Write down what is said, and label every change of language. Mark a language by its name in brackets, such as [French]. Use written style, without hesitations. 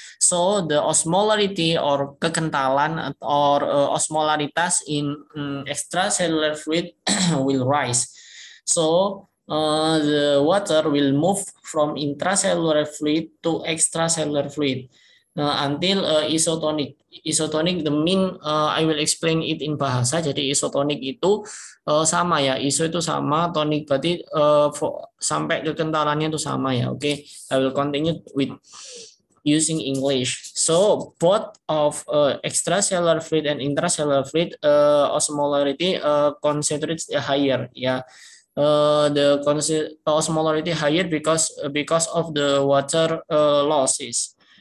[English] So the osmolarity or kekentalan or osmolaritas in extracellular fluid will rise. So the water will move from intracellular fluid to extracellular fluid until isotonic. Isotonic, the mean I will explain it in bahasa. [Indonesian] Jadi isotonic itu sama ya, iso itu sama, tonic berarti sampai kekentalannya itu sama ya. [English] Oke, I will continue with using English. So both of extracellular fluid and intracellular fluid osmolarity concentrates higher. Yeah, the osmolarity higher because of the water losses.